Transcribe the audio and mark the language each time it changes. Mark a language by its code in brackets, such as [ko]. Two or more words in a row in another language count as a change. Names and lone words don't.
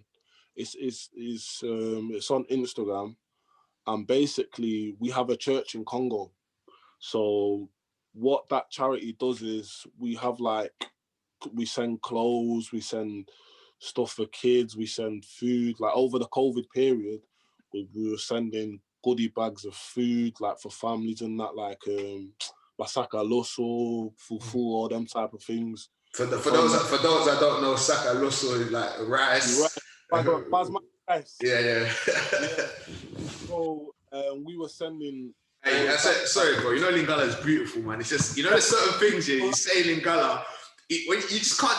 [en] It's on Instagram, and basically we have a church in Congo. So what that charity does is we send clothes, we send stuff for kids, we send food. Like over the COVID period, we were sending goodie bags of food, like for families and that, like [ln] masaka loso, [en] fufu, all them type of things. For those that don't know, [ln] saka loso [en] is like rice. Basmati rice. Yeah. So we were sending. Hey, sorry, bro. You know Lingala is beautiful, man. It's just, you know, there's certain things here. You say Lingala, when you just can't.